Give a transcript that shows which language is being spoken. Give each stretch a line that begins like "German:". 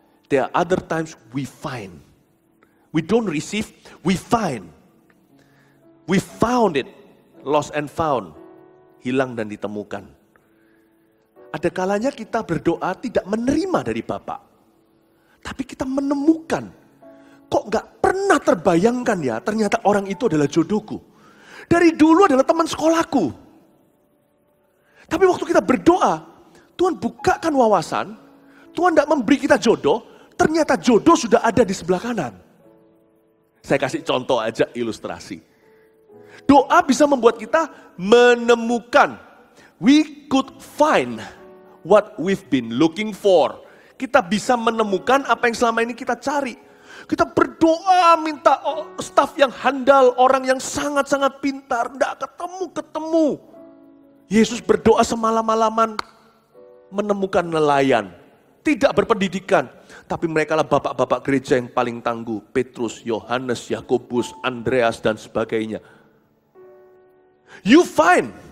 English: There are other times we find. We don't receive, we find. We found it, lost and found.
Indonesian: Hilang dan ditemukan. Ada kalanya kita berdoa tidak menerima dari Bapa. Tapi kita menemukan, kok gak pernah terbayangkan ya, ternyata orang itu adalah jodohku. Dari dulu adalah teman sekolahku. Tapi waktu kita berdoa, Tuhan bukakan wawasan, Tuhan gak memberi kita jodoh, ternyata jodoh sudah ada di sebelah kanan. Saya kasih contoh aja ilustrasi. Doa bisa membuat kita menemukan.
English: We could find what we've been looking for.
Indonesian: Kita bisa menemukan apa yang selama ini kita cari. Kita berdoa minta staf yang handal, orang yang sangat-sangat pintar, enggak ketemu. Yesus berdoa semalam-malaman menemukan nelayan, tidak berpendidikan, tapi mereka lah bapak-bapak gereja yang paling tangguh, Petrus, Yohanes, Yakobus, Andreas dan sebagainya.
English: You find.